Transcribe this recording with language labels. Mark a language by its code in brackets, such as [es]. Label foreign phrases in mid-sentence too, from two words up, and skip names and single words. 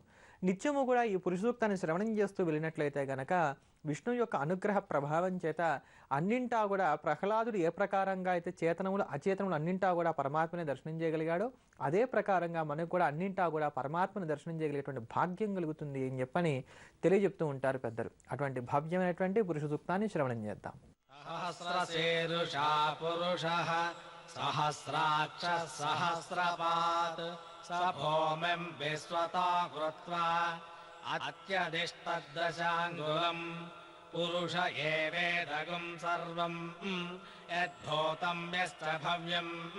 [te] నిత్యము కూడా ఈ పురుష సూక్తాన్ని శ్రవణం చేస్తూ వెళ్ళినట్లయితే గనక విష్ణు యొక్క అనుగ్రహ ప్రభావం చేత అన్నింటా కూడా ప్రహ్లాదుడు ఏ ప్రకారంగా అయితే చేతనములు అచేతనములు అన్నింటా కూడా పరమాత్మని దర్శనం చేయగలిగాడో అదే ప్రకారంగా మనకు కూడా అన్నింటా కూడా పరమాత్మని దర్శనం చేయగలిగేటువంటి భాగ్యం కలుగుతుంది అని చెప్పని తెలియజెప్తూ ఉంటారు పెద్దలు. అటువంటి భవ్యమైనటువంటి పురుష సూక్తాన్ని శ్రవణం చేద్దాం. [sa] सहस्रशीर्षा पुरुषः सहस्राक्षः सहस्रपात् स भूमिं विश्वतो कृत्वा अत्यधिष्ठद्दशाङ्गुलम् पुरुष एवेदगुं सर्वम् यद्भूतं यश्च भव्यम्